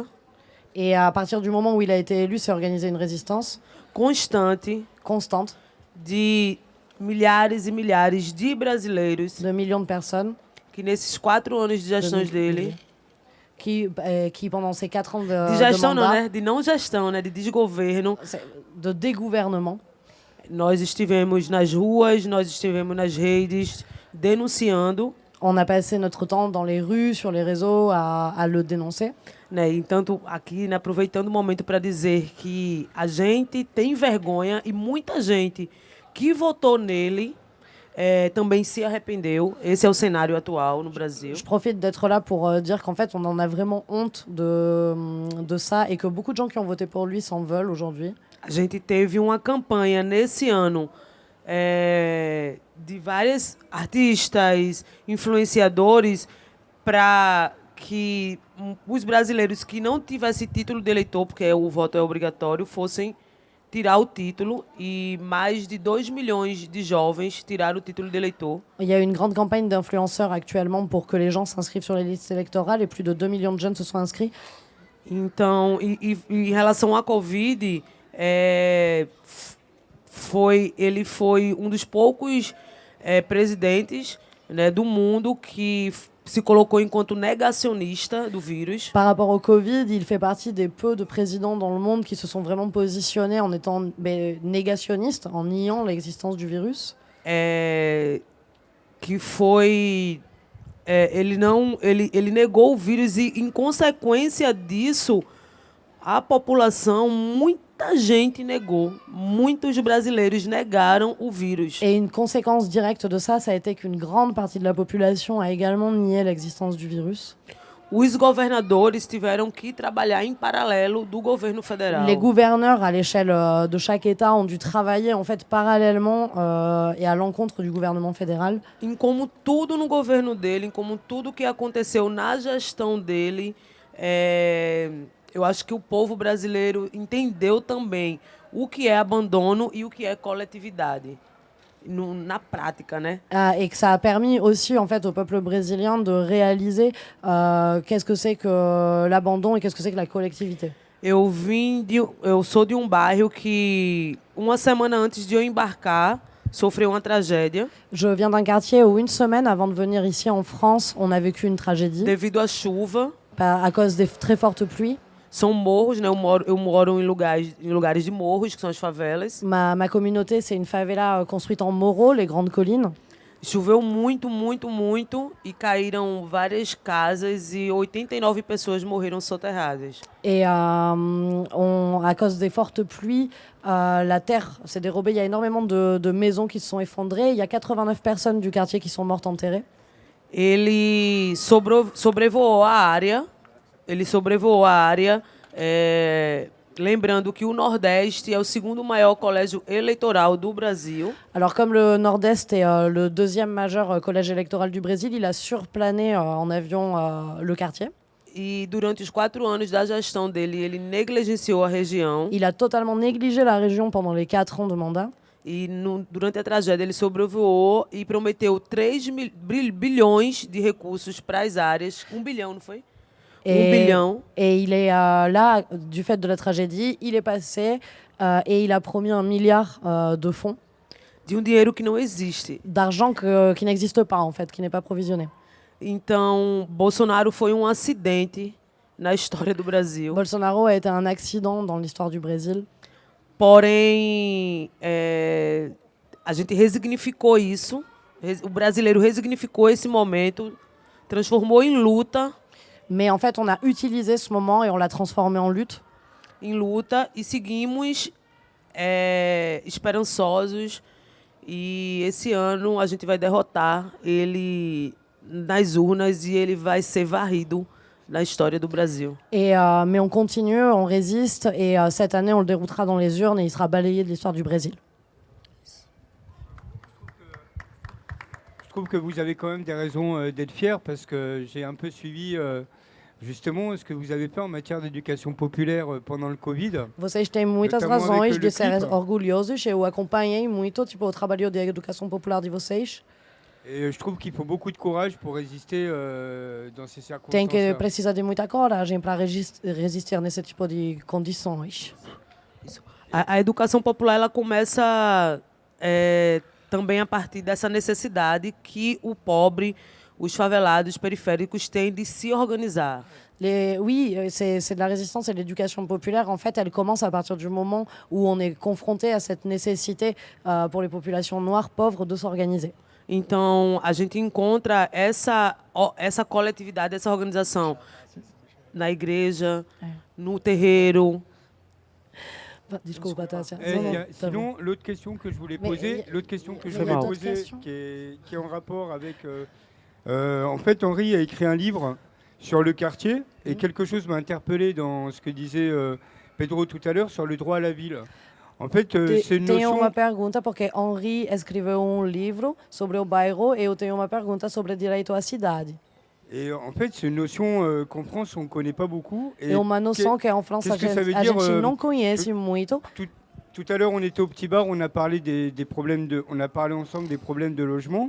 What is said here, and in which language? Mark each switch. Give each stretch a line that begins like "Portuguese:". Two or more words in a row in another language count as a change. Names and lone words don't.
French: Et à partir du moment où il a été élu, s'est organisée une résistance
Portuguese: constante de milhares e milhares de brasileiros,
French: de millions de personnes,
Portuguese: que nesses 4 anos de gestão dele,
French: qui pendant ces 4 ans
Portuguese: de gestão não, né? De não gestão, né? De desgoverno,
French: de dégouvernement.
Portuguese: Nós estivemos nas ruas, nós estivemos nas redes denunciando.
French: On a passé notre temps dans les rues, sur les réseaux, à le dénoncer.
Portuguese: Né? Então, aqui, né, aproveitando o momento para dizer que a gente tem vergonha e muita gente que votou nele também se arrependeu. Esse é o cenário atual no Brasil.
French: Je profite d'être là pour dire qu'en fait, on en a vraiment honte de ça et que beaucoup de gens qui ont voté pour lui s'en veulent aujourd'hui.
Portuguese: A gente teve uma campanha nesse ano de vários artistas, influenciadores, para que os brasileiros que não tivessem título de eleitor, porque o voto é obrigatório, fossem tirar o título e mais de 2 milhões de jovens tiraram o título de eleitor.
French: Il y a une grande campagne d'influenceurs actuellement pour que les gens s'inscrivent sur les listes électorales et plus de 2 millions de jeunes se sont inscrits.
Portuguese: Então, em relação à Covid, ele foi um dos poucos presidentes, né, do mundo que se colocou enquanto negacionista do vírus.
French: Par rapport au Covid, il fait partie des peu de présidents dans le monde qui se sont vraiment positionnés en étant négationnistes, en niant l'existence du virus.
Portuguese: Que foi... ele negou o vírus e, em consequência disso, a população, muita gente negou. Muitos brasileiros negaram o vírus.
French: Et une conséquence directe de ça, ça a été qu'une grande partie de la population a également nié l'existence du virus.
Portuguese: Os governadores tiveram que trabalhar em paralelo do governo federal.
French: Les gouverneurs à l'échelle de chaque État ont dû travailler en fait parallèlement et à l'encontre du gouvernement fédéral.
Portuguese: Em como tudo no governo dele, em como tudo que aconteceu na gestão dele, eu acho que o povo brasileiro entendeu também o que é abandono e o que é coletividade. Na prática, né?
French: Et que ça a permis aussi en fait au peuple brésilien de réaliser qu'est-ce que c'est que l'abandon et qu'est-ce que c'est que la collectivité.
Portuguese: Eu sou de bairro que uma semana antes de eu embarcar sofreu uma tragédia.
French: Je viens d'un quartier où une semaine avant de venir ici en France, on a vécu une tragédie.
Portuguese: Devido à chuva.
French: À cause des très fortes pluies.
Portuguese: São morros, né? Eu moro em lugares de morros, que são as favelas.
French: Ma communauté, c'est une favela construite en morro, les grandes collines.
Portuguese: Choveu muito e caíram várias casas e 89 pessoas morreram soterradas.
French: Et à cause des fortes pluies, la terre s'est dérobée. Il y a énormément de maisons qui se sont effondrées. Il y a 89 personnes du quartier qui sont mortes enterrées.
Portuguese: Ele sobrevoou a área. Lembrando que o Nordeste é o segundo maior colégio eleitoral do Brasil.
French: Alors comme le Nord-Est est le deuxième majeur collège électoral du Brésil, il a surplané en avion le quartier.
Portuguese: E durante os 4 anos da gestão dele, ele negligenciou a região.
French: Il a totalement négligé la région pendant les 4 ans de mandat.
Portuguese: E durante a tragédia ele sobrevoou e prometeu 3 bilhões de recursos para as áreas. 1 bilhão, não foi?
French: Et il est là, du fait de la tragédie, il est passé et il a promis 1 milliard de fonds.
Portuguese: De dinheiro que não existe.
French: D'argent qui n'existe pas, en fait, qui n'est pas provisionné.
Portuguese: Então, Bolsonaro foi acidente na história do Brasil.
French: Bolsonaro a été un accident dans l'histoire du Brésil.
Portuguese: Porém, a gente resignificou isso. O brasileiro resignificou esse momento, transformou em luta.
French: Mais en fait, on a utilisé ce moment et on l'a transformé en lutte.
Portuguese: Em luta e seguimos esperançosos. E esse ano a gente vai derrotar ele nas urnas e ele vai ser varrido na história do Brasil.
French: Mais on continue, on résiste et cette année on le déroutera dans les urnes et il sera balayé de l'histoire du Brésil. Je trouve que vous avez quand même des raisons d'être fiers parce que j'ai un peu suivi justement ce que vous avez fait en matière d'éducation populaire pendant le Covid.
Portuguese: Vocês têm muitas razões de ser orgulhosos. Eu acompanhei muito o trabalho de educação popular de vocês.
French: Et je trouve qu'il faut beaucoup de courage pour résister dans ces circonstances.
Portuguese: Tem que precisar de muita coragem para resistir nesse tipo de condições. A educação popular ela começa também a partir dessa necessidade que o pobre, os favelados periféricos têm de se organizar.
French: Oui, c'est de la résistance et de l'éducation populaire. En fait, elle commence à partir du moment où on est confronté à cette nécessité pour les populations noires pauvres de s'organiser.
Portuguese: Então, a gente encontra essa coletividade, essa organização na igreja, no terreiro. Desculpa, Tássia.
French: Sinon, l'autre question que je voulais poser, qui est en rapport avec... en fait, Henri a écrit un livre sur le quartier et quelque chose m'a interpellé dans ce que disait Pedro tout à l'heure sur le droit à la ville. En fait, c'est une notion...
Portuguese: Tenho uma pergunta porque Henri escreveu livro sobre o bairro e eu tenho uma pergunta sobre direito à cidade.
French: Et en fait, c'est une notion qu'en France, on ne connaît pas beaucoup.
Portuguese: Et uma noção que en France a gente não conhece muito.
French: Tout à l'heure, on était au petit bar, on a parlé des problèmes on a parlé ensemble des problèmes de logement.